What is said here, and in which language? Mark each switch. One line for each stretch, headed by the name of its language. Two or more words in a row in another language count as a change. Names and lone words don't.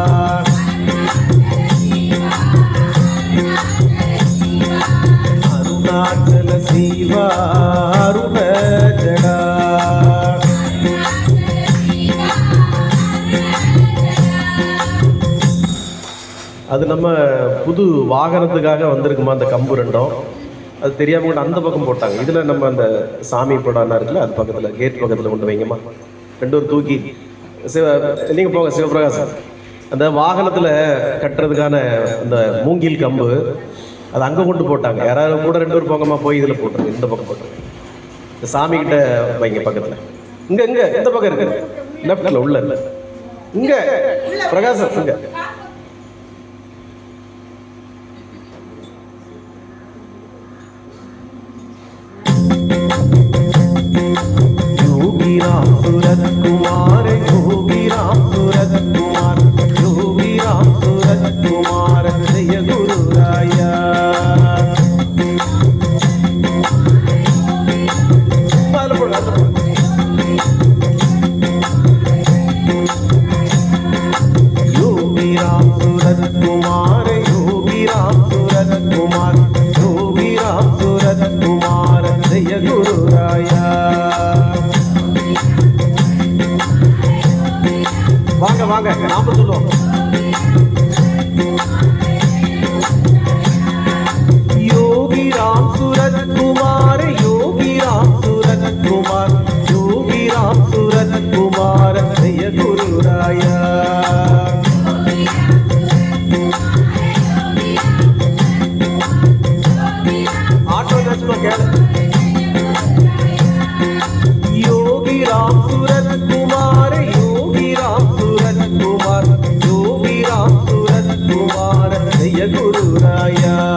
Tamil: अरुणाचल शिवा अरुण जड़ा அது நம்ம புது வாகனத்துக்காக வந்திருக்குமா அந்த கம்பு ரெண்டும், அது தெரியாம கூட அந்த பக்கம் போட்டாங்க. இதில் நம்ம அந்த சாமி படம் இருக்குல்ல, அது பக்கத்தில் கேட் பக்கத்தில் கொண்டு வைங்கம்மா, ரெண்டு ஒரு தூக்கி நீங்கள் போங்க சிவபிரகாசம். அந்த வாகனத்தில் கட்டுறதுக்கான அந்த மூங்கில் கம்பு அது அங்கே கொண்டு போட்டாங்க. யாராவது கூட ரெண்டு பேர் போங்கம்மா, போய் இதில் போட்டுருங்க, இந்த பக்கம் போட்டுருங்க. இந்த சாமி கிட்ட வைங்க பக்கத்தில். இங்கே இங்கே இந்த பக்கம் இருக்கு, லெஃப்டில் உள்ள இல்லை, இங்கே பிரகாசம் இங்கே.
Sanskrit: योगी राम सूरत कुमार, योगी राम सूरत कुमार, योगी राम सूरत कुमार, जय गुरु राया। योगी राम सूरत कुमार, योगी राम सूरत कुमार, योगी राम सूरत कुमार, जय गुरु राया।
Tamil: வாங்க வாங்க நாம சொல்லுவோம்.
Sanskrit: योगी राम सूरत कुमार, योगी राम सूरत कुमार, योगी राम सूरत कुमार, जय गुरु राया। आटो दसमा क्या योगी राम सूरत कुमार, योगी राम सूरत कुमार, योगी राम सूरत कुमार, जय गुरु राया।